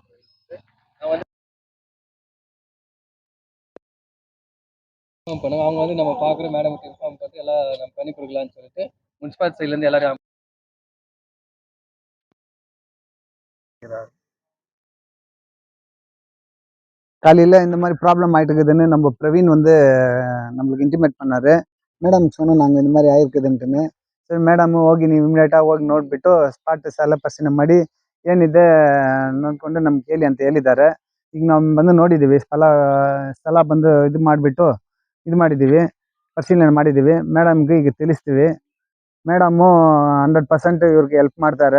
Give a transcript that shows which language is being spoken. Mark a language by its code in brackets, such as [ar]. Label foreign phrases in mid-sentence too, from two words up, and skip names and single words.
[ta] நான் வந்து இன்ஃபார்ம் பண்ணுங்க, அவங்க வந்து நம்ம பார்க்குற மேடமுக்கு இன்ஃபார்ம் பண்ணி எல்லாம் நம்ம பண்ணி கொடுக்கலான்னு சொல்லிட்டு முனிசிபாலிட்டி சைட்லேருந்து எல்லாரும் காலையில் இந்த மாதிரி ப்ராப்ளம் ஆகிட்டு இருக்குதுன்னு நம்ம பிரவீன் வந்து நம்மளுக்கு இன்டிமேட் பண்ணார். ಮೇಡಮ್ சொன்னோம் நாங்கள் இந்த மாதிரி ಆಗಿರ್ಕದಂತನೇ. [kn] ಸರಿ ಮೇಡಮ್ ಹೋಗಿ ನೀವು ಇಮಿಡಿಯೇಟಾಗಿ ಹೋಗಿ ನೋಡಿಬಿಟ್ಟು ಸ್ಪಾಟ್ ಎಲ್ಲ ಪರಿಶೀಲನೆ ಮಾಡಿ ಏನಿದೆ ನೋಡಿಕೊಂಡು ನಮ್ಗೆ ಹೇಳಿ ಅಂತ ಹೇಳಿದ್ದಾರೆ. ಈಗ ನಾವು ಬಂದು ನೋಡಿದ್ದೀವಿ, ಸ್ಥಳ ಬಂದು ಇದು ಮಾಡಿದ್ದೀವಿ, ಪರಿಶೀಲನೆ ಮಾಡಿದ್ದೀವಿ. ಮೇಡಮ್ಗೆ ಈಗ ತಿಳಿಸ್ತೀವಿ. ಮೇಡಮ್ಮು 100% ಇವ್ರಿಗೆ ಹೆಲ್ಪ್ ಮಾಡ್ತಾರೆ.